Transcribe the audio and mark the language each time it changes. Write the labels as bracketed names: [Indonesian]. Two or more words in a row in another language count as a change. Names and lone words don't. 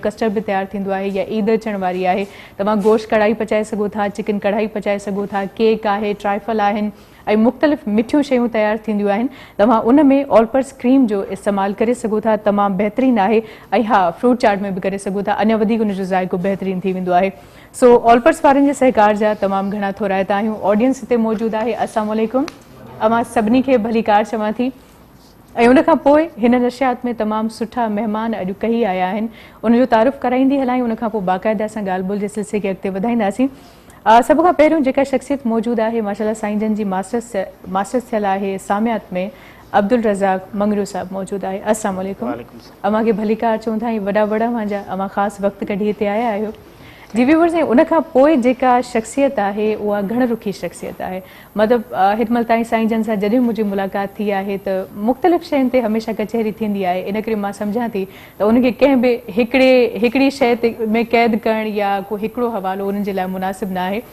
[Sindhi] कस्टर्ड बि तयारु थींदो आहे या ईद अचण वारी आहे, तव्हां गोश्त कढ़ाई पचाए सघो था, चिकन कढ़ाई पचाए सघो था, केक आहे, ट्राइफल आहिनि ऐं मुख़्तलिफ़ मिठियूं शयूं तयारु थींदियूं आहिनि। तव्हां उन में ऑलपर्स क्रीम जो इस्तेमालु करे सघो था, तमामु बहितरीनु आहे। ऐं हा, फ्रूट चाट में बि करे सघो था, अञा वधीक उनजो ज़ाइको बहितरीनु थी वेंदो आहे। सो ऑलपर्स वारनि जे सहकार जा तमामु घणा थोराइता आहियूं। ऑडियंस हिते मौजूदु आहे। [Arabic] السلام عليكم, [Sindhi] अवां सभिनी खे भलीकार चवां थी। ऐं उनखां पोइ हिन नशियात में तमामु सुठा महिमान अॼु कई आया आहिनि, उनजो तारुफ़ कराईंदी हलायूं। उनखां पोइ बाक़ाइदा असां ॻाल्हि ॿोल जे सिलसिले खे अॻिते वधाईंदासीं। सभ खां पहिरियों जेका शख़्सियत मौजूदु आहे, माशाल्लाह साईं जन जी मास्टर्स थियल आहे सामियात में, अब्दुल रज़ाक मंगरू साहब मौजूदु आहे। [Arabic] السلام عليكم, [Sindhi] अव्हां खे भलीकार चऊं था। वॾा वॾा मुंहिंजा, अव्हां ख़ासि वक़्तु कढी हिते आया आहियो। जी व्यूवर्स, ऐं उनखां पोइ जेका शख़्सियत आहे उहा घण रुखी शख़्सियत आहे। मतिलबु हिन महिल ताईं साईं जन सां जॾहिं मुंहिंजी मुलाक़ात थी आहे त मुख़्तलिफ़ शयुनि ते हमेशह कचहरी थींदी आहे। इन करे मां सम्झां थी त उनखे कंहिं बि हिकिड़ी शइ ते में क़ैद करणु या को हिकिड़ो हवालो उन्हनि जे लाइ मुनासिबु न आहे।